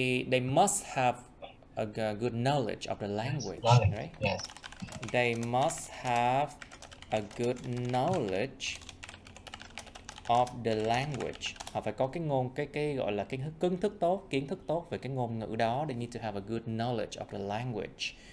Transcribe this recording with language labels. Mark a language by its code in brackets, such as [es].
[en] They must have a good knowledge of the language, right? Yes. They must have a good knowledge of the language. [vi] Họ phải có cái gọi là cái kiến thức tốt về cái ngôn ngữ đó. [en] They need to have a good knowledge of the language.